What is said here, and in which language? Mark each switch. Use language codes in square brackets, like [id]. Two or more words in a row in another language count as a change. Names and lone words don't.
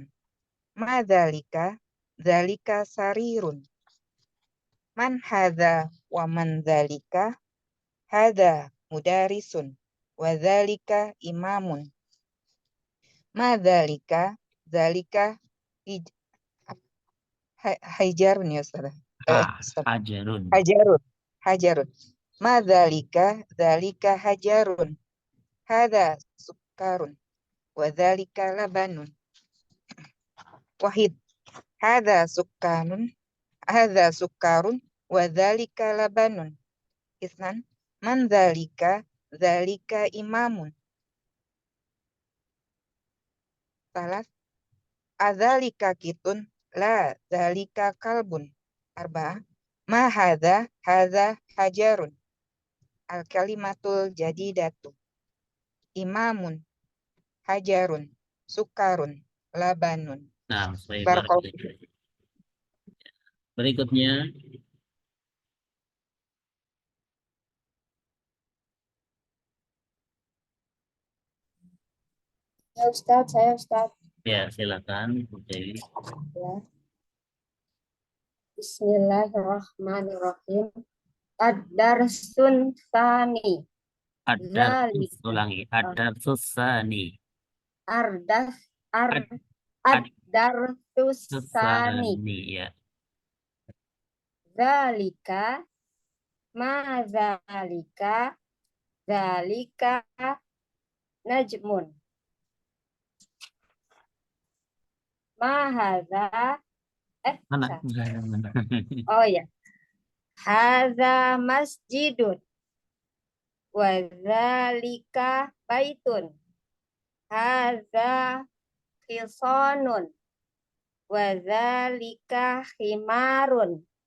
[ar] ما ذلك ذلك سرير. من هذا و من ذلك? هذا مدرس و ذلك إمام. ما ذلك ذلك حجر يا أستاذ. Hajarun. حجر. ما ذلك ذلك حجر. هذا سكر و ذلك لبن. Wahid. هذا سكر و ذلك لبن. Isnan. من ذلك ذلك إمام. Salas. أذلك قط لا ذلك كلب. أربعة. ما هذا حجر. الكلمة الجديدة. إمام، حجر، سكر، لبن. [id] Nah, baik, Barakallahu. Berikutnya Ya Ustaz, saya Ustaz. ya silakan Bu Dewi. Ya. Bismillahirrahmanirrahim. [ar] الدرس الثاني. Ulangi. الدرس الثاني. الدرس الثاني. [id] Ya. [ar] ذلك ما ذلك نجم. ما هذا [id] Mana? Oh ya. [ar] هذا مسجد و ذلك بيت. هذا حصان و ذلك حمار.